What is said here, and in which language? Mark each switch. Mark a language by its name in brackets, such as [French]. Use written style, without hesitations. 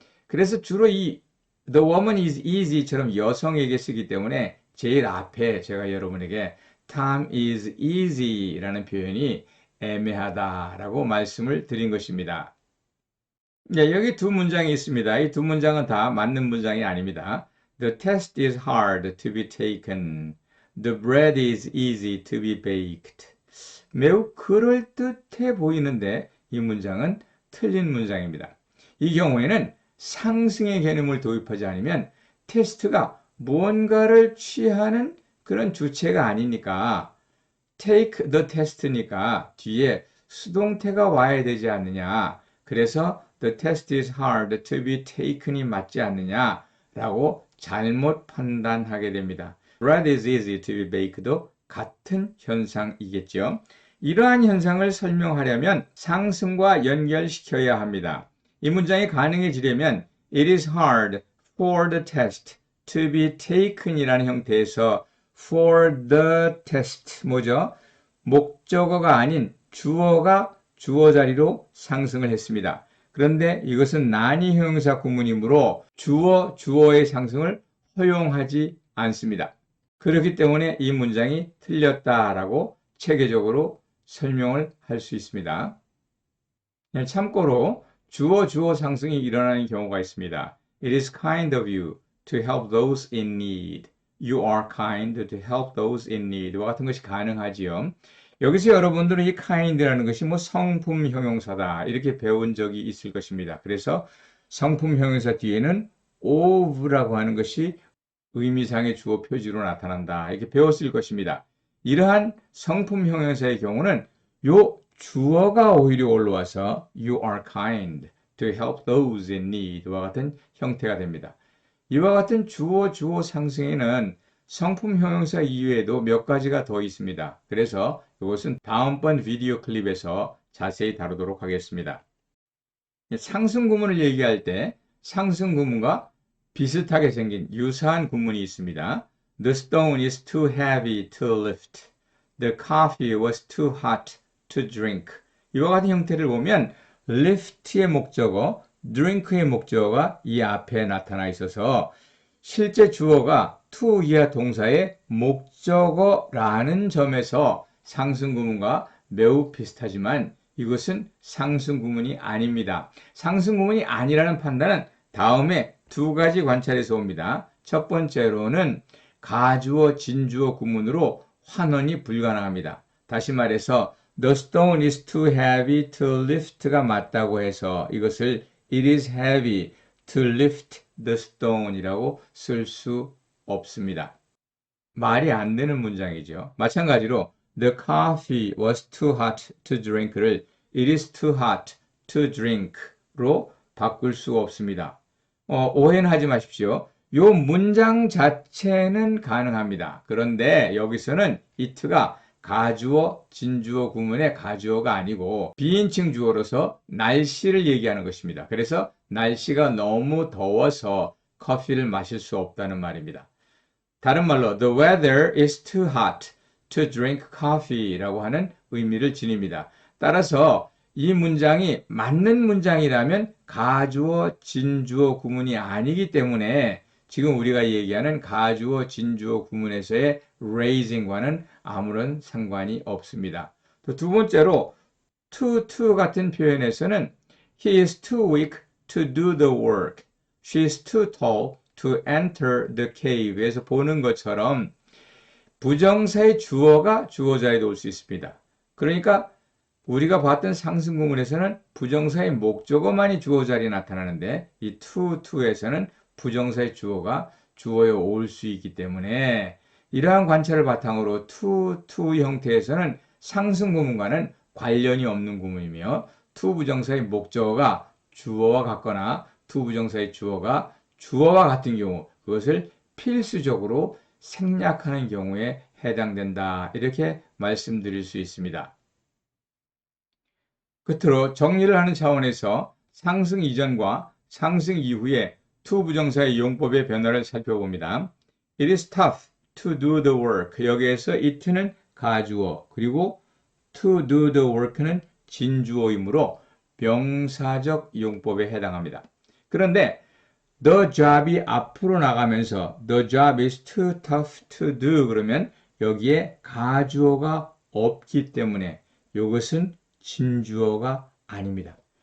[Korean] 그래서 주로 이 [English] The woman is easy [Korean] 처럼 여성에게 쓰기 때문에 제일 앞에 제가 여러분에게 [English] Tom is easy [Korean] 라는 표현이 애매하다라고 말씀을 드린 것입니다. 네, 여기 두 문장이 있습니다. 이 두 문장은 다 맞는 문장이 아닙니다. [English] The test is hard to be taken. The bread is easy to be baked. [Korean] 매우 그럴듯해 보이는데 이 문장은 틀린 문장입니다. 이 경우에는 상승의 개념을 도입하지 않으면 테스트가 뭔가를 취하는 그런 주체가 아니니까 [English] take the test [Korean] 니까 뒤에 수동태가 와야 되지 않느냐. 그래서 [English] the test is hard to be taken [Korean] 이 맞지 않느냐라고 잘못 판단하게 됩니다. [English] Bread is easy to be baked [Korean] 도 같은 현상이겠죠. 이러한 현상을 설명하려면 상승과 연결시켜야 합니다. 이 문장이 가능해지려면 [English] It is hard for the test to be taken [Korean] 이라는 형태에서 [English] for the test [Korean] 뭐죠? 목적어가 아닌 주어가 주어 자리로 상승을 했습니다. 그런데 이것은 난이 형용사 구문이므로 주어의 상승을 허용하지 않습니다. 그렇기 때문에 이 문장이 틀렸다라고 체계적으로 설명을 할 수 있습니다. 참고로 주어 상승이 일어나는 경우가 있습니다. [English] It is kind of you to help those in need. You are kind to help those in need [Korean] 와 같은 것이 가능하지요. 여기서 여러분들은 이 kind라는 것이 뭐 성품 형용사다 이렇게 배운 적이 있을 것입니다. 그래서 성품 형용사 뒤에는 of라고 하는 것이 의미상의 주어 표지로 나타난다 이렇게 배웠을 것입니다. 이러한 성품 형용사의 경우는 요 주어가 오히려 올라와서 [English] You are kind to help those in need [Korean] 와 같은 형태가 됩니다. 이와 같은 주어 상승에는 성품 형용사 이외에도 몇 가지가 더 있습니다. 그래서 이것은 다음번 비디오 클립에서 자세히 다루도록 하겠습니다. 상승 구문을 얘기할 때 상승 구문과 비슷하게 생긴 유사한 구문이 있습니다. [English] The stone is too heavy to lift. The coffee was too hot to drink. [Korean] 이와 같은 형태를 보면 lift의 목적어, drink의 목적어가 이 앞에 나타나 있어서 실제 주어가 to 이하 동사의 목적어라는 점에서 상승 구문과 매우 비슷하지만 이것은 상승 구문이 아닙니다. 상승 구문이 아니라는 판단은 다음에 두 가지 관찰에서 옵니다. 첫 번째로는 가주어, 진주어 구문으로 환원이 불가능합니다. 다시 말해서 [English] The stone is too heavy to lift [Korean] 가 맞다고 해서 이것을 [English] It is heavy to lift the stone [Korean] 이라고 쓸 수 없습니다. 말이 안 되는 문장이죠. 마찬가지로 [English] The coffee was too hot to drink [Korean] 를 [English] It is too hot to drink [Korean] 로 바꿀 수 없습니다. 오해는 하지 마십시오. 이 문장 자체는 가능합니다. 그런데 여기서는 it가 가주어, 진주어 구문의 가주어가 아니고 비인칭 주어로서 날씨를 얘기하는 것입니다. 그래서 날씨가 너무 더워서 커피를 마실 수 없다는 말입니다. 다른 말로 [English] The weather is too hot to drink coffee [Korean] 라고 하는 의미를 지닙니다. 따라서 이 문장이 맞는 문장이라면 가주어, 진주어 구문이 아니기 때문에 지금 우리가 얘기하는 가주어, 진주어 구문에서의 raising과는 아무런 상관이 없습니다. 또 두 번째로 to 같은 표현에서는 [English] He is too weak to do the work. She is too tall to enter the cave [Korean] 에서 보는 것처럼 부정사의 주어가 주어 자리에 올 수 있습니다. 그러니까 우리가 봤던 상승 구문에서는 부정사의 목적어만이 주어 자리에 나타나는데 이 to에서는 부정사의 주어가 주어에 올 수 있기 때문에 이러한 관찰을 바탕으로 to 형태에서는 상승 구문과는 관련이 없는 구문이며 to 부정사의 목적어가 주어와 같거나 to 부정사의 주어가 주어와 같은 경우 그것을 필수적으로 생략하는 경우에 해당된다. 이렇게 말씀드릴 수 있습니다. 끝으로 정리를 하는 차원에서 상승 이전과 상승 이후에 to 부정사의 용법의 변화를 살펴봅니다. [English] It is tough to do the work. [Korean] 여기에서 it는 가주어 그리고 [English] to do the work [Korean] 는 진주어이므로 명사적 용법에 해당합니다. 그런데 [English] the job이 앞으로 나가면서 the job is too tough to do [Korean] 그러면 여기에 가주어가 없기 때문에 이것은 진주어가 아닙니다.